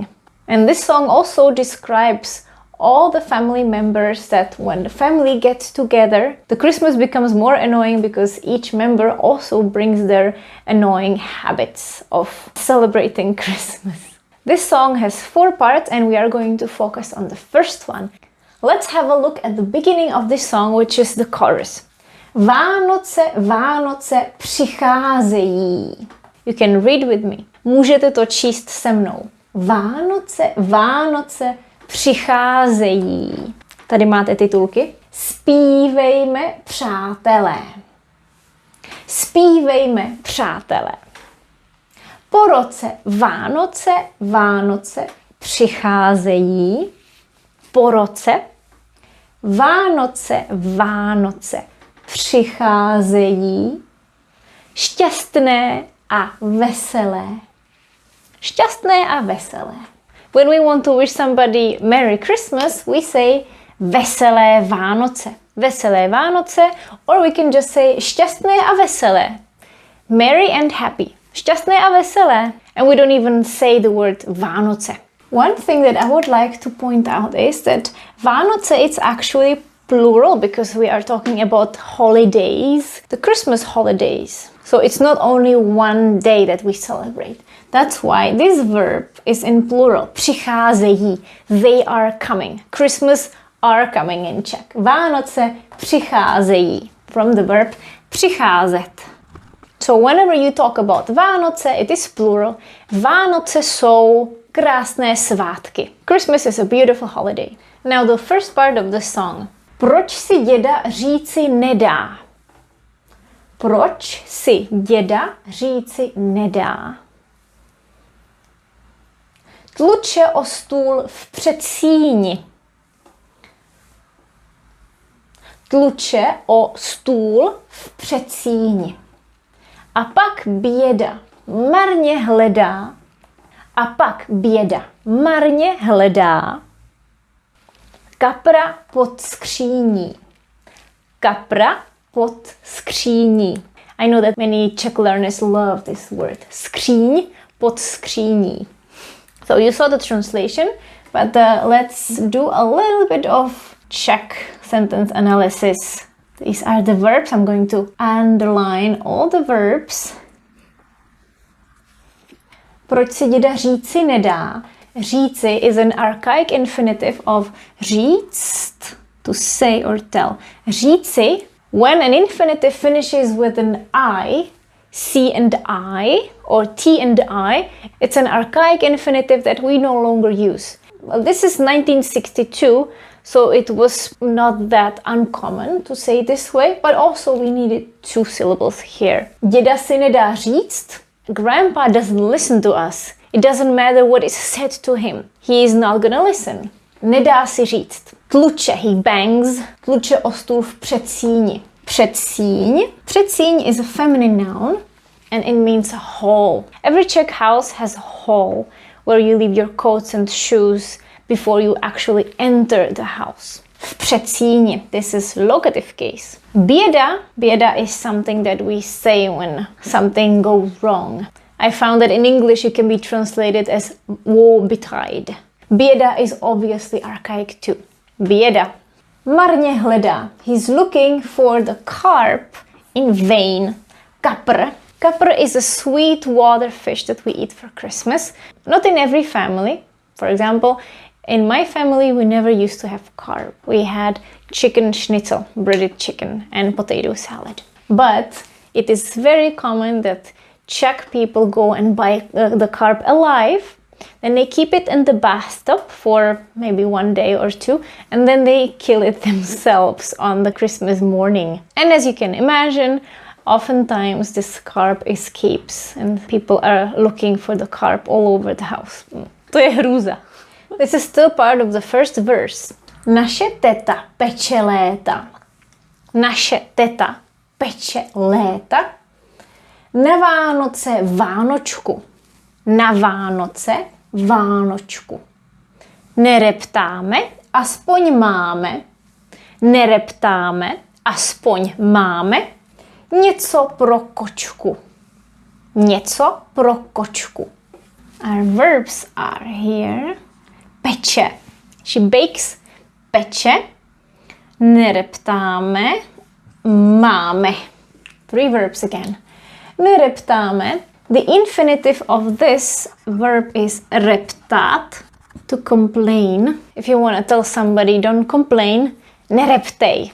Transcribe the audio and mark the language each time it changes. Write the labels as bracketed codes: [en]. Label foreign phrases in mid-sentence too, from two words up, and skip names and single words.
[en] And this song also describes all the family members that when the family gets together, the Christmas becomes more annoying because each member also brings their annoying habits of celebrating Christmas. This song has 4 parts and we are going to focus on the first one. Let's have a look at the beginning of this song, which is the chorus. [cs] Vánoce přicházejí. [en] You can read with me. [cs] Můžete to číst se mnou. Vánoce přicházejí. Tady máte titulky. Zpívejme, přátelé. Zpívejme, přátelé. Po roce Vánoce přicházejí. Po roce Vánoce přicházejí. Šťastné a veselé. Šťastné a veselé. [en] When we want to wish somebody Merry Christmas, we say [cs] Veselé Vánoce. Veselé Vánoce, [en] or we can just say [cs] šťastné a veselé. [en] Merry and happy. [cs] Šťastné a veselé. [en] And we don't even say the word Vánoce. One thing that I would like to point out is that Vánoce it's actually plural because we are talking about holidays, the Christmas holidays. So it's not only one day that we celebrate. That's why this verb is in plural. Přicházejí. They are coming. Christmas are coming in Czech. [cs] Vánoce přicházejí. [en] From the verb přicházet. So whenever you talk about Vánoce, it is plural. [cs] Vánoce jsou krásné svátky. [en] Christmas is a beautiful holiday. Now the first part of the song. [cs] Proč si děda říci nedá? Proč si děda říci nedá? Tluče o stůl v předsíni. Tluče o stůl v předsíni. A pak běda marně hledá. A pak běda marně hledá. Kapra pod skříní. Kapra pod skříní. [en] I know that many Czech learners love this word. [cs] Skříň pod skříní. [en] So you saw the translation, but let's do a little bit of Czech sentence analysis. These are the verbs. I'm going to underline all the verbs. [cs] Proč si děda říci nedá? [en] Říci is an archaic infinitive of říct, to say or tell. Říci, when an infinitive finishes with an I, C and I, or T and I, it's an archaic infinitive that we no longer use. Well, this is 1962, so it was not that uncommon to say this way, but also we needed 2 syllables here. [cs] Děda si nedá říct. [en] Grandpa doesn't listen to us. It doesn't matter what is said to him. He is not gonna listen. [cs] Nedá si říct. Tluče, [en] he bangs. [cs] Tluče o stůl v předsíni. Předsíň. [en] Předsíň is a feminine noun. and it means hall. Every Czech house has a hall where you leave your coats and shoes before you actually enter the house. [cs] V předsíni, [en] this is locative case. Běda is something that we say when something goes wrong. I found that in English it can be translated as woebetide. Běda is obviously archaic too. [cs] Běda. Marně hledá. [en] He's looking for the carp in vain. [cs] Kapr. [en] Kapr is a sweet water fish that we eat for Christmas. Not in every family. For example, in my family we never used to have carp. We had chicken schnitzel, breaded chicken, and potato salad. But it is very common that Czech people go and buy the carp alive. Then they keep it in the bathtub for maybe 1 day or 2, and then they kill it themselves on the Christmas morning. And as you can imagine, oftentimes this carp escapes and people are looking for the carp all over the house. [cs] To je hrůza. [en] This is still part of the first verse. [cs] Naše teta peče léta. Naše teta peče léta. Na Vánoce Vánočku. Na Vánoce Vánočku. Nereptáme, aspoň máme. Nereptáme, aspoň máme. Něco pro kočku. Něco pro kočku. [en] Our verbs are here. Peče. She bakes. [cs] Peče. Nereptáme. [en] Máme. 3 verbs again. [cs] Nereptáme. [en] The infinitive of this verb is reptat, to complain. If you want to tell somebody don't complain, nereptej.